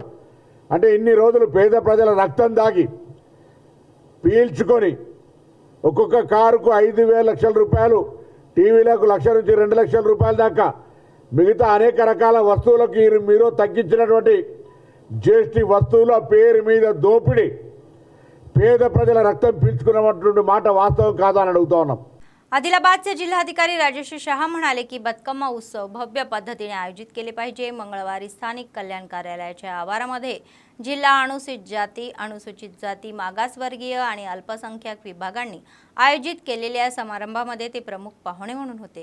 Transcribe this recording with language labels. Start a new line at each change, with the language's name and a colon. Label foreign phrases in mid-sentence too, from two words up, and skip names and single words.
Telugu: అంటే ఇన్ని రోజులు పేద ప్రజల రక్తం దాగి పీల్చుకొని ఒక్కొక్క కారుకు 5,000 లక్షల రూపాయలు, టీవీలకు 1,00,000 నుంచి 2 లక్షల రూపాయల దాకా, మిగతా అనేక రకాల వస్తువులకు మీరు తగ్గించినటువంటి జీఎస్టీ వస్తువుల పేరు మీద దోపిడీ, పేద ప్రజల రక్తం పీల్చుకున్నటువంటి మాట వాస్తవం కాదా అని అడుగుతా ఉన్నాం।
Marathi: आदिलाबादचे जिल्हाधिकारी राजेश शहा म्हणाले की बतकम्मा उत्सव भव्य पद्धतीने आयोजित केले पाहिजे। मंगळवारी स्थानिक कल्याण कार्यालयाच्या आवारामध्ये जिल्हा अनुसूचित जाती, अनुसूचित जाती, मागासवर्गीय आणि अल्पसंख्याक विभागांनी आयोजित केलेल्या समारंभामध्ये ते प्रमुख पाहुणे म्हणून होते।